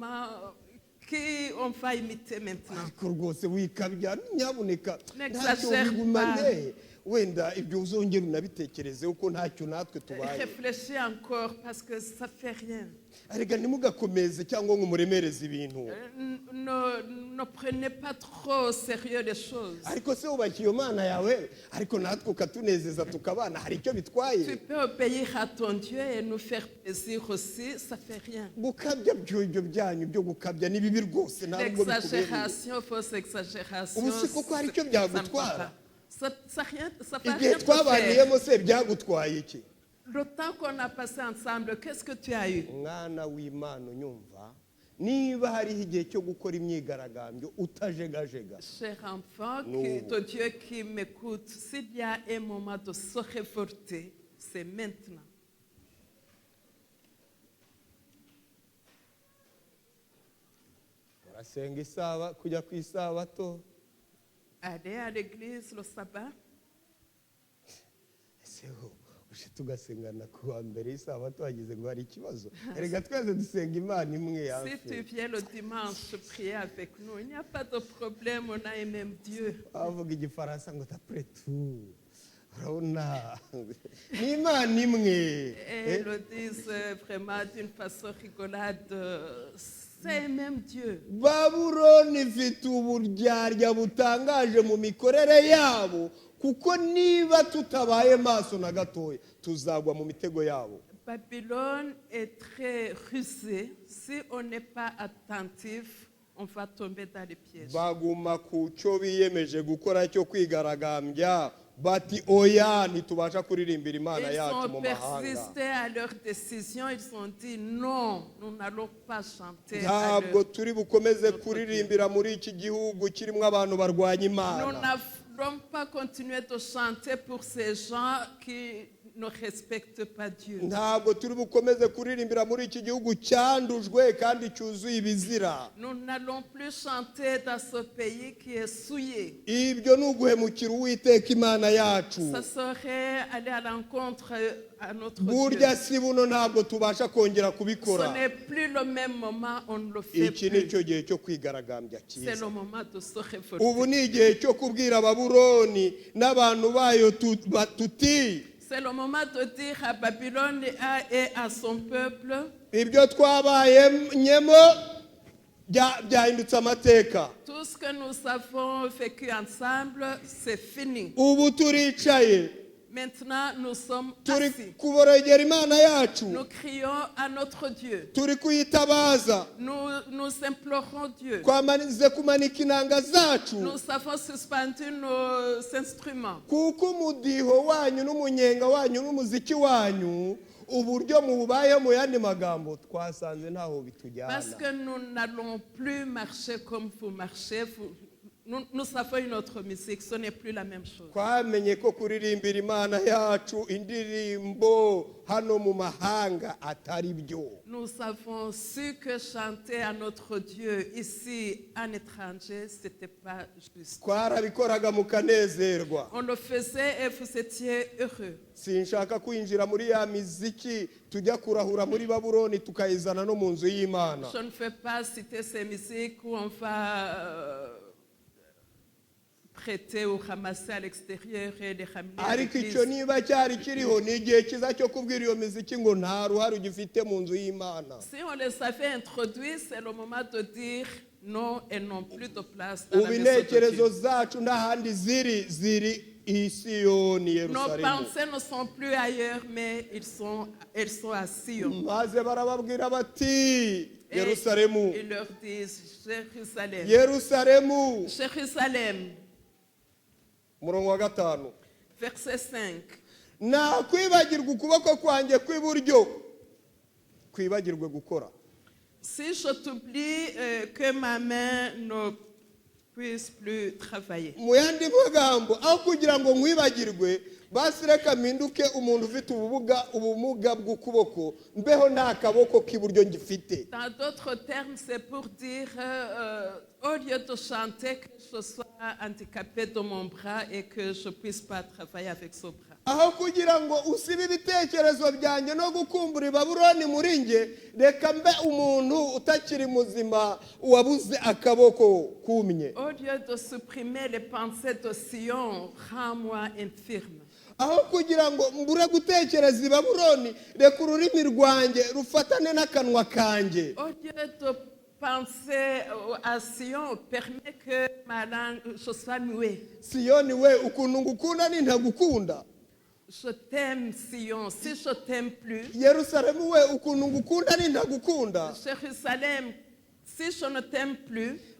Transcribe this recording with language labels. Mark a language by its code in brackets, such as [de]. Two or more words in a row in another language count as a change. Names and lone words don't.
[fr] Qui on va imiter maintenant? [rw] ariko rwose wikabya nyabuneka ntacyo [fr] N'exagère [rw] bigumane wenda ibyo uzongera unabitekereze uko ntacyo natwe tubaye [fr] Réfléchis encore parce que ça ne fait rien. [rw] arega ntimugakomeze cyangwa ngo muremereze ibintu [fr] Ne prenez pas trop au sérieux les choses. [rw] ariko se wubakiye iyo mana yawe ariko natwe ukatunezeza tukabana hari icyo bitwaye [fr] Tu peux obéir à ton Dieu et nous faire plaisir aussi, ça ne fait rien. [rw] gukabya ibyo byanyu byo gukabya ni bibi rwose ntabwo bikubereye [fr] L'exagération, fausse exagération. [rw] ubu si koko hari icyo byagutwara [fr] Ça va [rw] igihe [fr] rien te faire. [rw] twabaniyemo se byagutwaye iki [fr] Le temps qu'on a passé ensemble, qu'est-ce que tu as eu? [rw] mwana w'imana unyumva niba hariho igihe cyo gukora imyigaragambyo utajegajega [fr] Cher enfant, Non. ton Dieu qui m'écoute, s'il y a un moment de se révolter, c'est maintenant. [rw] urasenga isaba kujya ku isabato [fr] Aller à l'église le sabbat, [rw] ese uje tugasengana ku wa mbere y'isabato wagize ngo hari ikibazo erega twese dusenga imana imwe [fr] si tu [rw] yafe [fr] viens le dimanche prier avec nous, il n'y a pas de problème, on a un même Dieu. [rw] bavuga igifaransa ngo [fr] tapure tu [rw] urabona ni imana imwe [fr] Et ils le disent vraiment d'une façon rigolade. C'est un même Dieu. [rw] babuloni ifite uburyarya butangaje mu mikorere yabo kuko niba tutabaye maso na gatoya tuzagwa mu mitego yabo [fr] Babylone est très rusée. Si on n'est pas attentif, on va tomber dans les pièges. [rw] baguma ku cyo biyemeje gukora cyo kwigaragambya bati oya ntitubasha kuririmbira imana [fr] Ils [rw] yacu [fr] ont [rw] mu mahanga [fr] persisté à leur décision. Ils ont dit non, nous n'allons pas chanter. [rw] ntabwo turi bukomeze kuririmbira muri iki gihugu kirimo abantu barwanya [fr] Nous [rw] imana [fr] n'allons pas continuer de chanter pour ces gens qui ne respectent pas Dieu. [rw] ntabwo turi bukomeze kuririmbira muri iki gihugu cyandujwe kandi cyuzuye ibizira [fr] Nous n'allons plus chanter dans ce pays qui est souillé. [rw] ibyo ni uguhemukira uwiteka imana yacu [fr] Ça serait aller à l'encontre à notre Dieu. [rw] burya si buno ntabwo tubasha kongera [fr] Ce [rw] kubikora [fr] n'est plus le même moment, on ne le fait [rw] iki ni [fr] plus. [rw] cyo gihe cyo kwigaragambya [fr] C'est [rw] cyiza [fr] le moment de se révolter. [rw] ubu ni igihe cyo kubwira babuloni n'abantu bayo tuti [fr] C'est le moment de dire à Babylone et à son peuple, [rw] ibyo twabayemo byahindutse amateka. [fr] Tout ce que nous avons vécu ensemble, c'est fini. [rw] Ubu turicaye [fr] Maintenant, nous sommes [rw] turi [fr] assis. [rw] kuborogera Imana yacu, [fr] Nous crions à notre Dieu. [rw] turi kuyitabaza, [fr] Nous implorons Dieu. [rw] twamaze kumanika inanga zacu, [fr] Nous avons suspendu nos instruments. [rw] kuko umudiho wanyu n'umunyenga wanyu n'umuziki wanyu uburyo mubaye mu yandi magambo twasanze ntaho bitujyana. [fr] Parce que nous n'allons plus marcher comme vous marchez. Nous avons une autre musique, ce n'est plus la même chose. [rw] Twamenye ko kuririmbira Imana yacu indirimbo hano mu mahanga atari byo. [fr] Nous avons su que chanter à notre Dieu ici en étranger, ce n'était pas juste. [rw] Twarabikoraga mukanezerwa. [fr] On le faisait et vous étiez heureux. [rw] Sinshaka kwinjira muri ya miziki tujya kurahura muri Babuloni tukayizana no mu nzu y'Imana. [fr] Je ne vais pas citer ces musiques où on va prêter ou ramasser à l'extérieur et les ramener à [rw] Ariko [fr] l'église. [rw] icyo niba cyari kiriho ni igihe kiza cyo kubwira iyo miziki ngo nta ruhare ugifite mu nzu y'Imana. [fr] Si on les avait introduits, c'est le moment de dire non et non plus de place dans la [rw] Ubu [fr] maison de [rw] intekerezo [fr] Dieu. [rw] zacu n'ahandi ziri i Siyoni, [fr] Nos [rw] Yerusalemu. [fr] pensées ne sont plus ailleurs, mais elles sont à Sion. [rw] Maze barababwira bati [fr] Et [rw] Yerusalemu, [fr] ils leur disent, Jérusalem, [rw] Yerusalemu. [fr] Jérusalem, [rw] Murongo wa 5. [fr] verset 5. [rw] Nakwibagirwa ukuboko kwanjye kw'iburyo kwibagirwe gukora. [fr] Si je t'oublie, que ma main ne puisse plus travailler. [rw] Mu yandi magambo aho kugira ngo nkwibagirwe basi reka mpinduke umuntu ufite ubumuga bw'ukuboko mbeho nta kaboko k'iburyo ngifite. [fr] Dans d'autres termes, c'est pour dire, au lieu de chanter, que je sois handicapé de mon bras et que je ne puisse pas travailler avec ce bras. [rw] Aho kugira ngo usibe ibitekerezo byanjye no gukumbura i Babuloni muri nge, reka mbe umuntu utakiri muzima wabuze akaboko kumye. [fr] Au lieu de supprimer les pensées de Sion, rends-moi infirme. [rw] Aho kugira ngo mbure gutekereza i Babuloni, reka ururimi rwanjye rufatane n'akanwa kanjye. [fr] Au lieu de penser à Sion, permet que ma langue, je sois muet. [rw] Siyoni we ukuntu ngukunda ntagukunda. [fr] Je t'aime, Sion. Si je t'aime plus, [rw] Yerusalemu we ukuntu ngukunda ntagukunda. [fr] Jérusalem, si je ne t'aime plus,